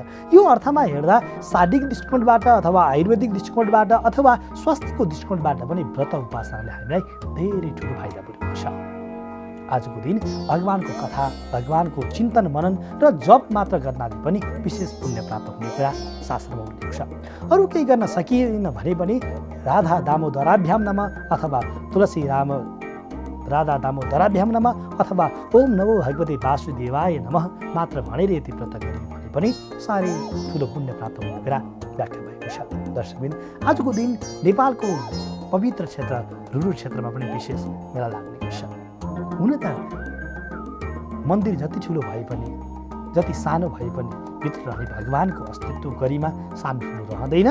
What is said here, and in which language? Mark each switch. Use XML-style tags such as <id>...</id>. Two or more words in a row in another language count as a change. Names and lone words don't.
<ne>यो अर्थमा हेर्दा शारीरिक दृष्टिकोणबाट अथवा आयुर्वेदिक दृष्टिकोणबाट अथवा स्वास्थ्यको दृष्टिकोणबाट पनि व्रत उपासनाले हामीलाई धेरै ठुलो फाइदा पुर्याउँछ। आजको दिन भगवानको कथा, भगवानको चिन्तन मनन र जप मात्र गर्नाले पनि विशेष पुण्य प्राप्त हुने कुरा शास्त्रमा उल्लेख छ। अरू केही गर्न सकिएन भने पनि</ne> <sa>राधा दामोदराभ्याम नमः</sa> <ne>अथवा</ne> <sa>तुलसी राधा दामोदराभ्याम नमः</sa> <ne>अथवा</ne> <sa>ओम नमो भगवते वासुदेवाय नमः</sa> <ne>मात्र भनेर यति व्रत गरियो भने पनि साह्रै ठुलो पुण्य प्राप्त हुने कुरा व्याख्या भएको छ। दर्शकबिन, आजको दिन नेपालको पवित्र क्षेत्र रुरु क्षेत्रमा पनि विशेष मेला लाग्ने गर्छ। हुन त मन्दिर जति ठुलो भए पनि, जति सानो भए पनि भित्र रहने भगवानको अस्तित्व गरिमा सानो ठुलो रहँदैन।</ne>